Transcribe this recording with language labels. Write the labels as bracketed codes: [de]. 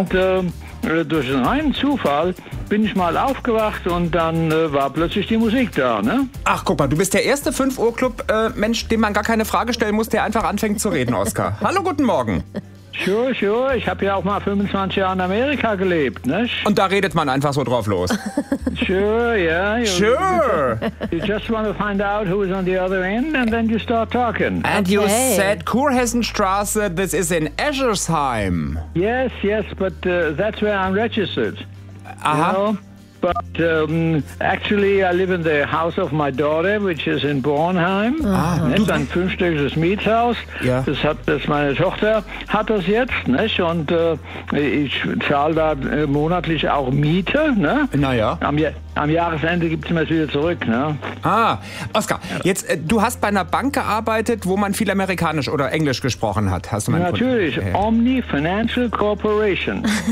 [de] Und durch einen reinen Zufall bin ich mal aufgewacht und dann war plötzlich die Musik da, ne? Ach, guck mal, du bist der erste 5-Uhr-Club-Mensch, dem man gar keine Frage stellen muss, der einfach anfängt zu reden, Oskar. Hallo, guten Morgen. Sure, ich habe ja auch mal 25 Jahre in Amerika gelebt, ne? Und da redet man einfach so drauf los. [en] Sure. You just want to find out who is on the other end and then you start talking. And you said Kurhessenstraße, this is in Eschersheim. Yes, but that's where I'm registered. Aha. You know? But actually I live in the house of my daughter, which is in Bornheim. Ah, [de] nicht? Ein fünfstöckiges Mietshaus. Ja. Das hat das meine Tochter hat das jetzt, nicht? Und ich zahle da monatlich auch Miete, ne? Naja. Am Jahresende gibt es mir das wieder zurück, ne? Ah, Oskar, jetzt du hast bei einer Bank gearbeitet, wo man viel Amerikanisch oder Englisch gesprochen hat. Hast du meinen Natürlich, Kunden? [en] Omni Financial Corporation.